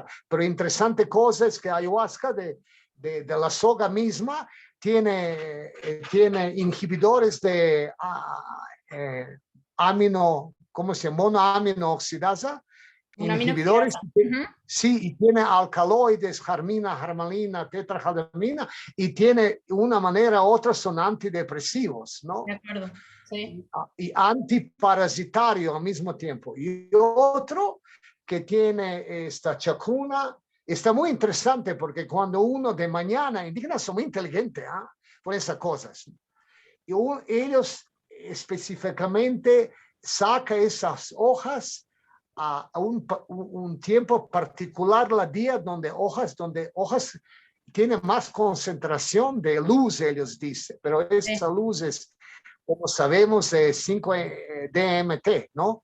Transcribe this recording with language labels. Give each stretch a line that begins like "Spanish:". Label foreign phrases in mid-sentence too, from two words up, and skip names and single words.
Spanish: Pero interesante cosa es que ayahuasca de la soga misma tiene inhibidores de ¿cómo se llama? Monoamino oxidasa, Una inhibidores. aminoxidasa. Sí, y tiene alcaloides, jarmina, jarmalina, tetrajalmina, y tiene una manera u otra son antidepresivos, ¿no? De acuerdo, sí. Y antiparasitario al mismo tiempo. Y otro que tiene esta chacruna, está muy interesante porque cuando uno de mañana, indígenas son muy inteligentes por esas cosas, y ellos específicamente saca esas hojas a un tiempo particular la día donde hojas tienen más concentración de luz, ellos dicen, pero esa luz es, como sabemos, 5-DMT, ¿no?